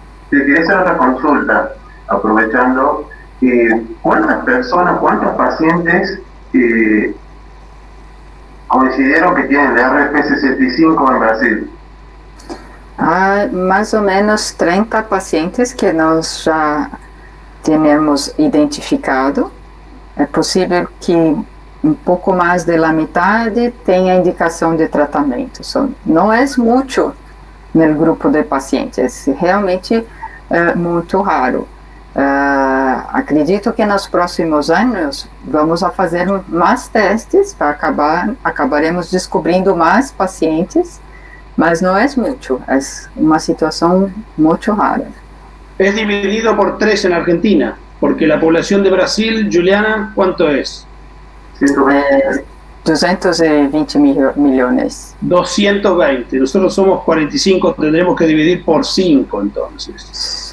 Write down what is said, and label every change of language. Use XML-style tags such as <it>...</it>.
<es>Te quería hacer otra consulta, aprovechando, ¿cuántos pacientes coincidieron que tienen el RP65 en Brasil?</es> <pt>Há mais ou menos 30 pacientes que nós já temos identificado. É possível que um pouco mais da metade tenha indicação de tratamento. Não é muito no grupo de pacientes, realmente muito raro. Acredito que nos próximos anos vamos a fazer mais testes, acabaremos descobrindo mais pacientes, mas não é muito, é uma situação muito rara.</pt> <es>Es dividido por 3 en Argentina, porque la población de Brasil, Juliana, ¿cuánto es? 220 millones. 220, nosotros somos 45, tendremos que dividir por 5 entonces.</es>